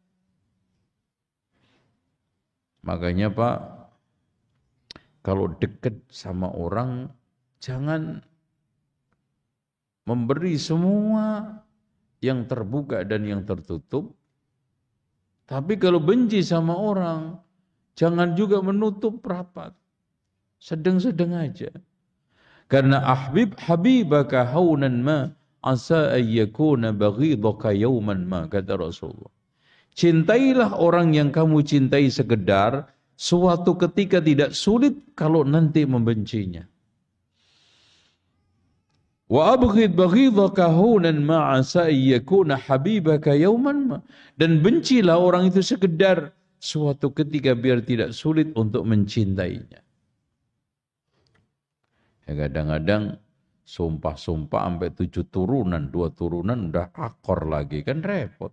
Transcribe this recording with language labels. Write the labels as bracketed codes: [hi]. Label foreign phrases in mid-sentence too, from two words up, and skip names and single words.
[id] Makanya Pak, kalau dekat sama orang, jangan memberi semua yang terbuka dan yang tertutup. Tapi kalau benci sama orang, jangan juga menutup rapat. Sedang-sedang aja. Karena [ar] حبيبك هونا ما عسى أن يكون بغيضك يوما ما, [id] kata Rasulullah. Cintailah orang yang kamu cintai sekedar, suatu ketika tidak sulit kalau nanti membencinya. [ar] وأبغض بغيضك هونا ما عسى أن يكون حبيبك يوما ما. [id] Dan bencilah orang itu sekedar, suatu ketika biar tidak sulit untuk mencintainya. Ya, kadang-kadang sumpah-sumpah sampai 7 turunan, 2 turunan udah akor lagi, kan repot.